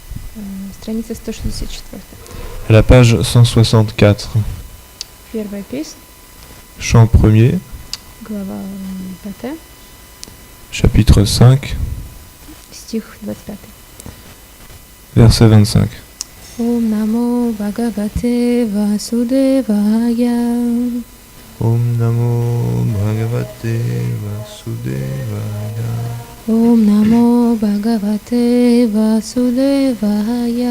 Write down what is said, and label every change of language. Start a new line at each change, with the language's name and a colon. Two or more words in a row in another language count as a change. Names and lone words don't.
Russian: Страница 164.
French: À la page 164.
Russian: Первая песня,
French: Chant premier,
Russian: глава 5,
French: chapitre 5,
Russian: стих 25.
French: verset 25.
Sanskrit: ॐ नमो भगवते वासुदेवाय. ॐ नमो भगवते वासुदेवाय. ॐ नमो भगवते वासुदेवाय.